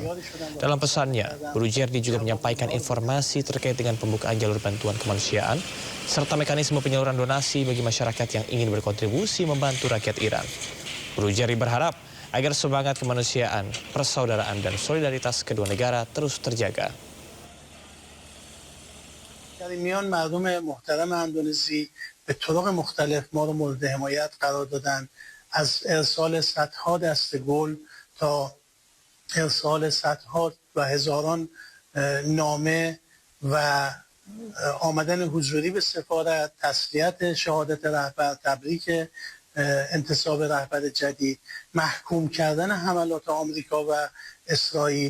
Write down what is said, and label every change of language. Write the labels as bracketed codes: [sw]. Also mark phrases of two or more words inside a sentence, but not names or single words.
[id] Dalam pesannya, Boroujerdi juga menyampaikan informasi terkait dengan pembukaan jalur bantuan kemanusiaan serta mekanisme penyaluran donasi bagi masyarakat yang ingin berkontribusi membantu rakyat Iran. Boroujerdi berharap agar semangat kemanusiaan, persaudaraan dan solidaritas kedua negara terus terjaga. [fa] در این میان مردم محترم اندونزی به طرق مختلف ما رو مورد حمایت قرار دادن، از ارسال صدها دسته گل تا ارسال صدها و هزاران نامه و آمدن حضوری به سفارت، تسلیت شهادت رهبر، تبریک انتصاب رهبر جدید، محکوم کردن حملات آمریکا و اسرائیل.